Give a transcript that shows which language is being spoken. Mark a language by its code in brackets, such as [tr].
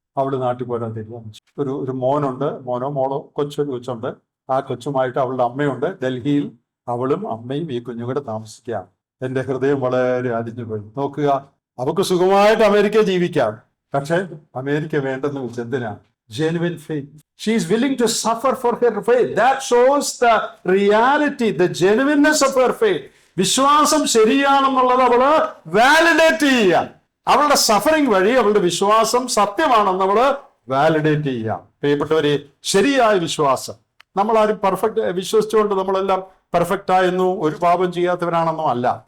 [ml] അവള് നാട്ടിൽ പോരാൻ തീരുമാനിച്ചു. ഒരു മോനുണ്ട്, മോനോ മോളോ കൊച്ചുണ്ട്. ആ കൊച്ചുമായിട്ട് അവളുടെ അമ്മയുണ്ട് ഡൽഹിയിൽ. അവളും അമ്മയും ഈ കുഞ്ഞുകൂടെ താമസിക്കാം. എൻ്റെ ഹൃദയം വളരെ അലിഞ്ഞുപോയി. നോക്കുക, അവൾക്ക് സുഖമായിട്ട് അമേരിക്ക ജീവിക്കാം, പക്ഷെ അമേരിക്ക വേണ്ടെന്ന് വെച്ച് എന്തിനാ? [en] Genuine faith. She is willing to suffer for her faith. That shows the reality, the genuineness of her faith. [ml] വിശ്വാസം ശരിയാണെന്നുള്ളത് അവള് വാലിഡേറ്റ് ചെയ്യുക. അവളുടെ സഫറിങ് വഴി അവളുടെ വിശ്വാസം സത്യമാണെന്ന് അവള് വാലിഡേറ്റ് ചെയ്യുക. പ്രിയപ്പെട്ടവരെ, ശരിയായ വിശ്വാസം, നമ്മളാരും പെർഫെക്റ്റ് വിശ്വസിച്ചുകൊണ്ട് നമ്മളെല്ലാം പെർഫെക്റ്റ് ആയെന്നോ ഒരു പാപം ചെയ്യാത്തവരാണെന്നോ അല്ല.